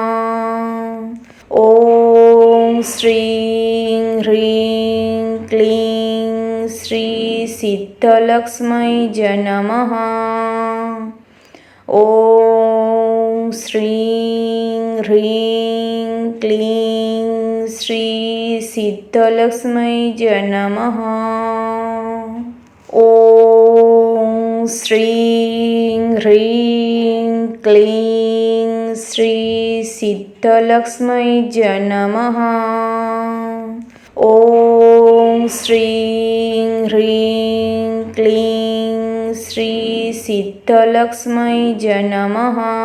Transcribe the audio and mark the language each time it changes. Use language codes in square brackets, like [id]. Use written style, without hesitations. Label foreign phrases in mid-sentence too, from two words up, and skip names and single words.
[sa] ॐ श्रीं ह्रीं क्लीं श्री सिद्धलक्ष्मी च नमः. ॐ श्रीं ह्रीं क्लीं श्री सिद्धलक्ष्मै च नमः। ॐ श्रीं ह्रीं क्लीं श्री सिद्धलक्ष्मै च नमः। ॐ श्रीं ह्रीं क्लीं श्री सिद्धलक्ष्मै च नमः।